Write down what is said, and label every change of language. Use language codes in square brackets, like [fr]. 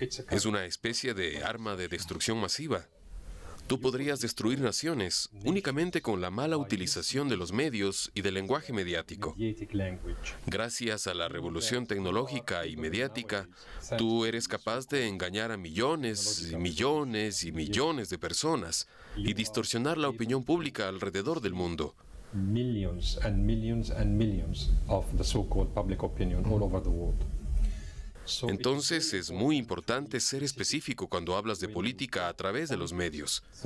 [es] Es una especie de arma de destrucción masiva. Tú podrías destruir naciones únicamente con la mala utilización de los medios y del lenguaje mediático. Gracias a la revolución tecnológica y mediática, tú eres capaz de engañar a millones y millones y millones de personas y distorsionar la opinión pública alrededor del mundo. [en] Millions and millions and millions of the so-called public opinion all over the world. [es] Entonces es muy importante ser específico cuando hablas de política a través de los medios.